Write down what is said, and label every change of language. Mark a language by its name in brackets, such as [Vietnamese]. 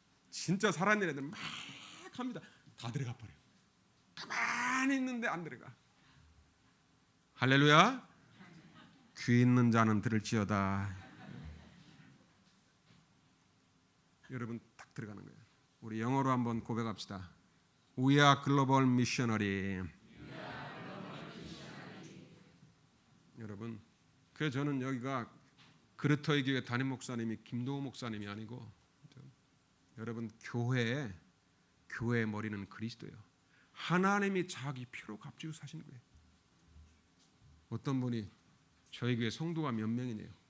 [Korean] 진짜 살아있는 애들 막 합니다. 다 들어가 버려요. 가만히 있는데 안 들어가. 할렐루야. 귀 있는 자는 들을지어다. 여러분 딱 들어가는 거예요. 우리 영어로 한번 고백합시다. [English] We are global missionary. [Korean] 여러분, 그래서 저는 여기가 그르터의 교회 담임 목사님이 김도호 목사님이 아니고, 여러분 교회의 머리는 그리스도예요. 하나님이 자기 피로 값지고 사신 거예요. 어떤 분이 저희 교회 성도가 몇 명이네요.